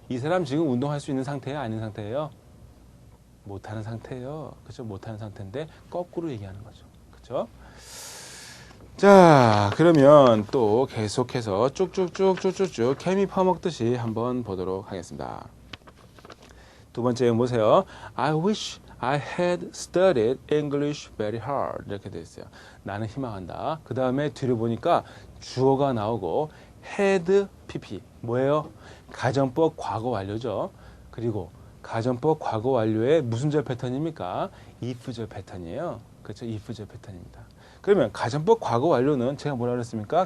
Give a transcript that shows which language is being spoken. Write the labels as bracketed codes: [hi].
[ko] 이 사람 지금 운동할 수 있는 상태예요? 아닌 상태예요? 못하는 상태예요. 그렇죠? 못하는 상태인데 거꾸로 얘기하는 거죠. 그렇죠? 자, 그러면 또 계속해서 쭉쭉쭉 케미 퍼먹듯이 한번 보도록 하겠습니다. 두 번째 보세요. [en] I wish I had studied English very hard. [ko] 이렇게 되어 있어요. 나는 희망한다. 그 다음에 뒤를 보니까 주어가 나오고 had pp. 뭐예요? 가정법 과거 완료죠. 그리고 가정법 과거 완료의 무슨 절 패턴입니까? if절 패턴이에요. 그렇죠? if절 패턴입니다. 그러면 가정법 과거 완료는 제가 뭐라 그랬습니까?